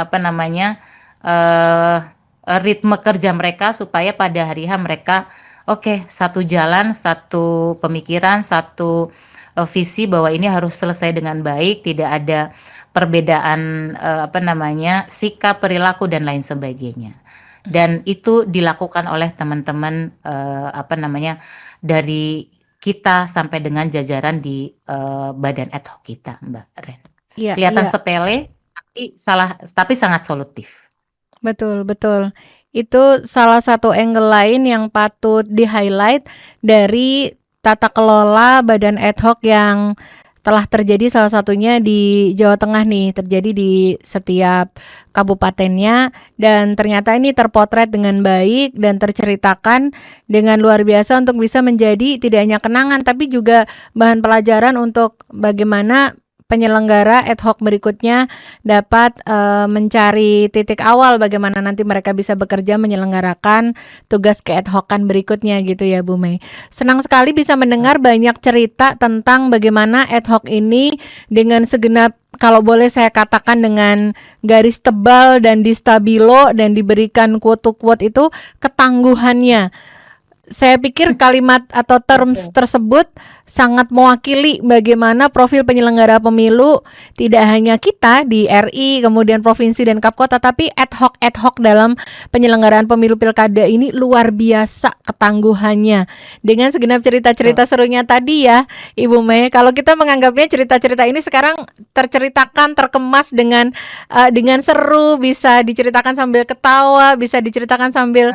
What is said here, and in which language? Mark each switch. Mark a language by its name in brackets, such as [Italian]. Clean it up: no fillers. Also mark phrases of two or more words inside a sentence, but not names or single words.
[Indonesian] eh, ritme kerja mereka supaya pada hari H mereka oke, satu jalan, satu pemikiran, satu visi bahwa ini harus selesai dengan baik, tidak ada perbedaan sikap, perilaku dan lain sebagainya. Dan itu dilakukan oleh teman-teman dari kita sampai dengan jajaran di badan ad hoc kita, Mbak Ren. Iya, Kelihatan iya. sepele, tapi sangat solutif. Betul, betul. Itu salah satu angle lain yang patut di-highlight dari tata kelola badan ad hoc yang telah terjadi salah satunya di Jawa Tengah nih, terjadi di setiap kabupatennya dan ternyata ini terpotret dengan baik dan terceritakan dengan luar biasa untuk bisa menjadi tidak hanya kenangan tapi juga bahan pelajaran untuk bagaimana penyelenggara ad hoc berikutnya dapat mencari titik awal bagaimana nanti mereka bisa bekerja menyelenggarakan tugas ke ad hoc-an berikutnya gitu ya Bu Mei. Senang sekali bisa mendengar banyak cerita tentang bagaimana ad hoc ini dengan segenap kalau boleh saya katakan dengan garis tebal dan di stabilo dan diberikan quote-quote itu ketangguhannya. Saya pikir kalimat atau terms Betul. tersebut sangat mewakili bagaimana profil penyelenggara pemilu tidak hanya kita di RI, kemudian provinsi dan Kapkota, tapi ad hoc dalam penyelenggaraan pemilu pilkada ini luar biasa ketangguhannya. Dengan segenap cerita-cerita Betul. serunya tadi ya, Ibu Mei, kalau kita menganggapnya cerita-cerita ini sekarang terceritakan, terkemas dengan seru, bisa diceritakan sambil ketawa, bisa diceritakan sambil